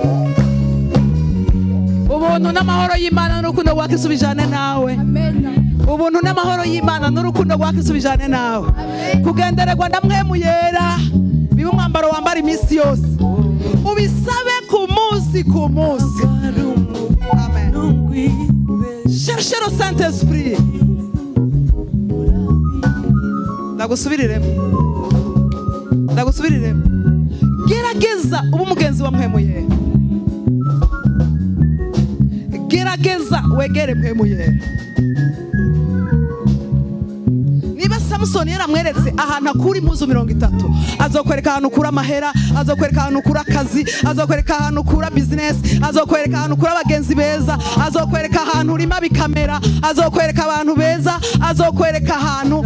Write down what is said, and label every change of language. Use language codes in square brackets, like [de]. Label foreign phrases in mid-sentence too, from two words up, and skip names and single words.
[rn] Ubuntu n'amahoro y'Imana n'urukundo rwa Kristo bijane nawe. Ubuntu n'amahoro y'Imana n'urukundo rwa Kristo bijane nawe. Kugendererwa na Mpwemu Yera bibe umwambaro wambara iminsi yose, ubisabe ku munsi ku munsi. Amen. [fr] Cherchez le Saint-Esprit. [rn] Ndagusubiriremo. Gerageza ubu umugenzi wa Mpwemu Yera. Gerageza wegere Mpwemu Yera. Niba Samsoni yaramweretse ahantu akura impuzu 30, azokwereka ahantu ukura amahera, azokwereka ahantu ukura akazi, azokwereka ahantu ukura business, azokwereka ahantu ukura abagenzi beza, azokwereka ahantu urima bikamera, azokwereka abantu beza, azokwereka ahantu.